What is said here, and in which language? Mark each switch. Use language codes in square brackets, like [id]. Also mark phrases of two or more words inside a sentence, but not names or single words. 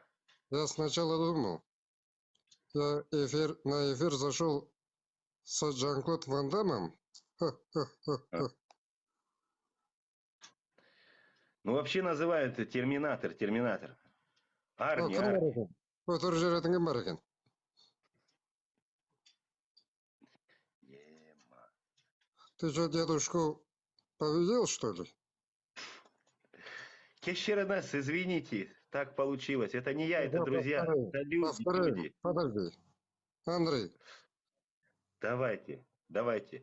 [ru] Я сначала думал, на эфир зашел с Жан-Клод Ван Дамом. А. Ха-ха-ха-ха. Ну, вообще называют терминатор. Ну, [kk] кім бар Арни. екен? Өтірік жүретін кім бар екен? Ема. [ru] Ты что, дедушку победил, что ли? Кешера нас, извините, так получилось. Это не я, это Ну-ка, друзья. повторяй. Это люди, Повторяй. люди. Подожди. Андрей, Давайте.